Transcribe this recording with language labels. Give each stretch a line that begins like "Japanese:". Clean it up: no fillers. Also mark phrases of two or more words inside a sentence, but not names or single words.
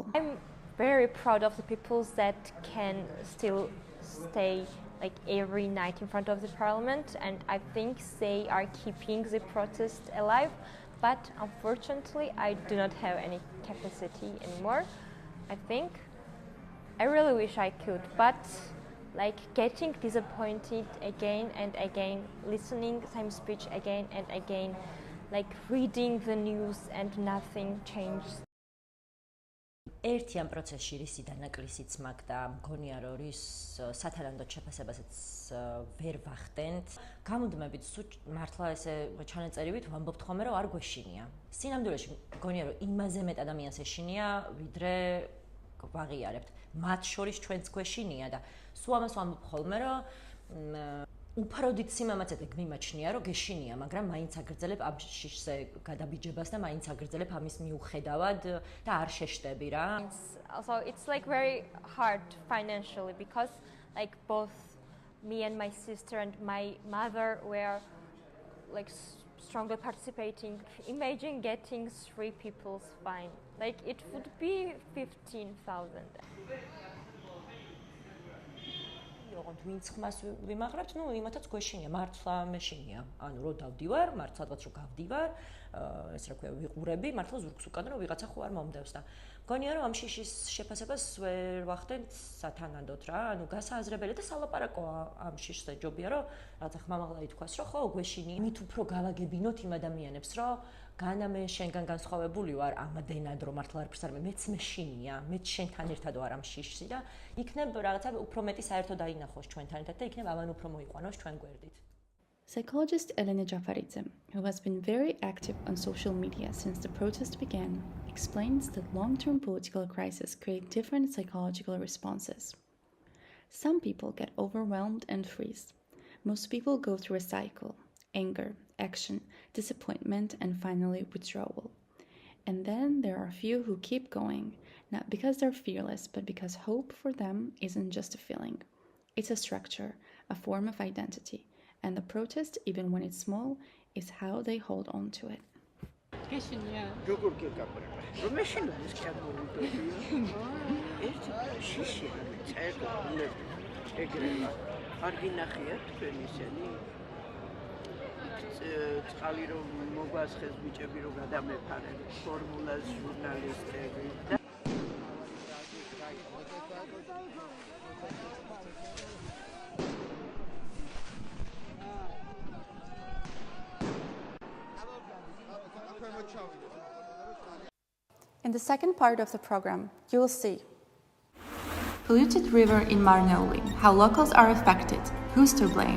English: I'm very proud of the people that can still stay like every night in front of the parliament, and I think they are keeping the protest alive, but unfortunately I do not have any capacity anymore. I really wish I could, but like getting disappointed again and again, listening same speech again and again, like reading the news and nothing changed.
Georgian: ერთი ამ პროცესში რისი დანაკლისიც მაგდა, მგონია რომ რის სათანადოდ შეფასებასაც ვერ ვახდენთ. გამუდმებით მართლა ესე ჩანაწერივით ვამბობთ ხოლმე რომ არ გვეშინია. სინამდვილეში მგონია რომ იმაზე მეტ ადამიანს ეშინია, ვიდრე ვაღიარებთ. მათ შორის ჩვენც გვეშინია და სულ ამას ვამბობ ხოლმე რომ უფრო დიდ სიმამაცით გვიმაჩნია რომ გეშინია, მაგრამ მაინც აგრძელებ ამ შიშზე გადაბიჯებას და მაინც აგრძელებ ამის მიუხედავად და არ შეშტები რა.
English: Also it's like very hard financially because like both me and my sister and my mother were like strongly participating. Imagine getting 3 people's fine. Like it would be 15,000.
Georgian: ვინც ხმას ვიმაღრებთ, ნუ იმათაც გვეშინია, მართლა მეშინია. ანუ რო დავდივარ, მართლა სადღაც რო გავდივარ, ეს რა ქვია, ვიყურები, მართლა ზურგს უკან რომ ვიღაცა ხო არ მომდევს და მგონია რომ ამ შიშის შეფასებას ვერ ვახდენთ სათანადოდ რა. ანუ გასააზრებელი და სალაპარაკოა ამ შიშზე ჯობია რომ რაღაცა ხმამაღლა ითქვას რომ ხო გვეშინია. მით უფრო გავაგებინოთ იმ ადამიანებს რომ განა მე შენგან განსხვავებული ვარ ამადენად რომ მართლა არაფერს არ მეც მეშინია, მეც შენთან ერთად ვარ ამ შიშში და იქნებ რაღაცა უფრო მეტი საერთო დაინახოს ჩვენთან ერთად და იქნებ ამან უფრო მოიყვანოს ჩვენ გვერდით.
English: Psychologist Elena Jafaridze, who has been very active on social media since the protest began, explains that long-term political crises create different psychological responses. Some people get overwhelmed and freeze. Most people go through a cycle: anger, action, disappointment, and finally withdrawal. And then there are a few who keep going, not because they're fearless, but because hope for them isn't just a feeling. It's a structure, a form of identity, and the protest, even when it's small, is how they hold on to it.
Georgian: წყალი რომ მოგვასხეს ბიჭები რომ გადამეფარენ ფორმულას ჟურნალისტები.
English: In the second part of the program, you will see polluted river in Marneuli, how locals are affected, who's to blame,